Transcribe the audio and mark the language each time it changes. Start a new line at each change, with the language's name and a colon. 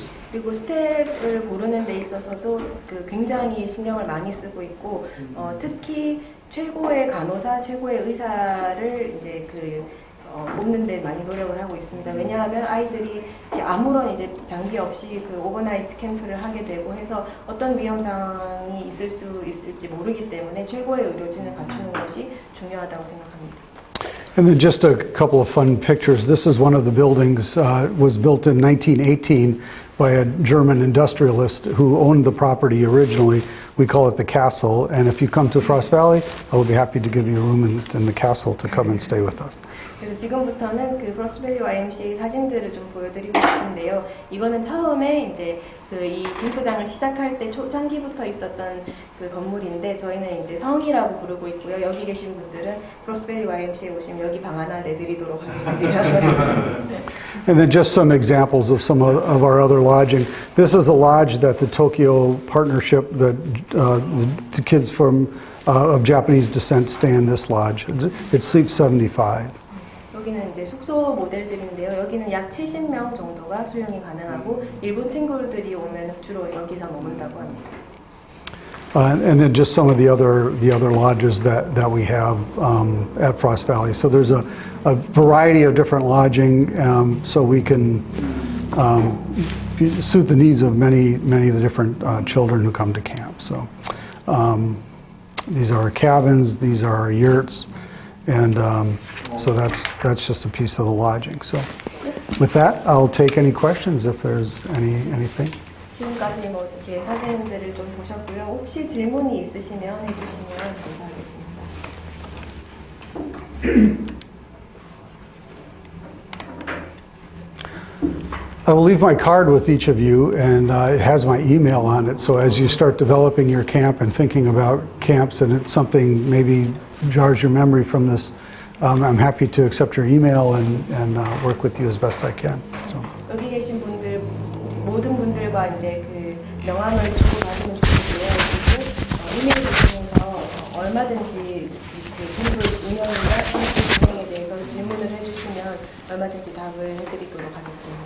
Korean: 그리고 스텝을 고르는 데 있어서도 굉장히 신경을 많이 쓰고 있고 특히 최고의 간호사, 최고의 의사를 이제 뽑는 데 많이 노력을 하고 있습니다. 왜냐하면 아이들이 아무런 이제 장비 없이 오버나이트 캠프를 하게 되고 해서 어떤 위험 상황이 있을 수 있을지 모르기 때문에 최고의 의료진을 갖추는 것이 중요하다고 생각합니다.
English: And then just a couple of fun pictures. This is one of the buildings, was built in 1918 by a German industrialist who owned the property originally. We call it the castle, and if you come to Frost Valley, I will be happy to give you a room in the castle to come and stay with us.
Korean: 그래서 지금부터는 그 브로스밸리 YMCA 사진들을 좀 보여드리고 싶은데요. 이거는 처음에 이제 이 캠프장을 시작할 때 초창기부터 있었던 그 건물인데 저희는 이제 성이라고 부르고 있고요. 여기 계신 분들은 브로스밸리 YMCA 오시면 여기 방 하나 내드리도록 하겠습니다.
English: And then just some examples of some of our other lodging. This is a lodge that the Tokyo partnership, the kids of Japanese descent stay in this lodge. It sleeps 75.
Korean: 여기는 이제 숙소 모델들인데요. 여기는 약 70명 정도가 수용이 가능하고 일본 친구들이 오면 주로 여기서 머문다고 합니다.
English: And then just some of the other lodges that we have at Frost Valley. So there's a variety of different lodging, so we can suit the needs of many of the different children who come to camp. So these are our cabins, these are our yurts, and so that's just a piece of the lodging. So with that, I'll take any questions if there's anything.
Korean: 지금까지 이렇게 사진들을 좀 보셨고요. 혹시 질문이 있으시면 해주시면 감사하겠습니다.
English: I will leave my card with each of you, and it has my email on it. So as you start developing your camp and thinking about camps, and it's something maybe jars your memory from this, I'm happy to accept your email and work with you as best I can. So.
Korean: 여기 계신 분들 모든 분들과 이제 그 명함을 주고 받으면 좋고요. 그리고 이메일을 통해서 얼마든지 그 캠프 운영이나 캠프 진행에 대해서 질문을 해주시면 얼마든지 답을 해드리도록 하겠습니다.